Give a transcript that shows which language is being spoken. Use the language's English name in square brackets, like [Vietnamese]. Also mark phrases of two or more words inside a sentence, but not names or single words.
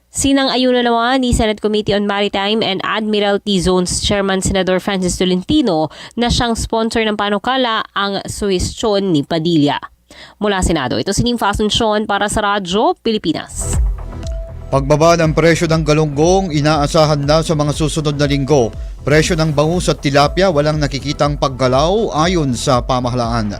[Filipino] Sinang-ayunan naman ni Senate Committee on Maritime and Admiralty Zones Chairman Senador Francis Tolentino na siyang sponsor ng panukala ang suhestyon ni Padilla. Mula Senado, ito si Nympha Asuncion para sa Radyo Pilipinas. Pagbaba ng presyo ng galunggong inaasahan na sa mga susunod na linggo. Presyo ng bangus at tilapia walang nakikitang paggalaw ayon sa pamahalaan.